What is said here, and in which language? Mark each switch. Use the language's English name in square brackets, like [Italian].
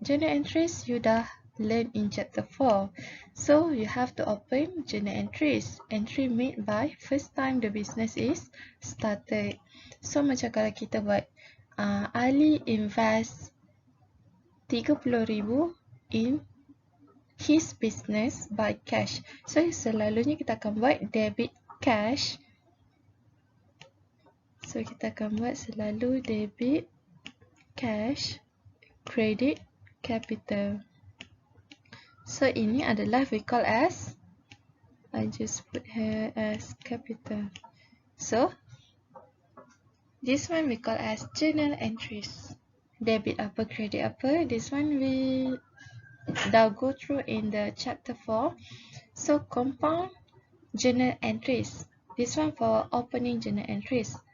[English] Journal entries you dah learn in chapter 4. So you have to open journal entries. Entry made by first time the business is started. So [Malay] macam kalau kita buat [English] Ali invest 30,000 in his business by cash. [Malay] So selalunya kita akan buat debit cash. So kita akan buat selalu debit cash, credit capital. [English] So [Malay] ini adalah [English] we call as, I just put here as capital. So this one we call as journal entries. Debit apa, credit apa. This one we dah go through in the chapter 4. So compound journal entries. This one for opening journal entries.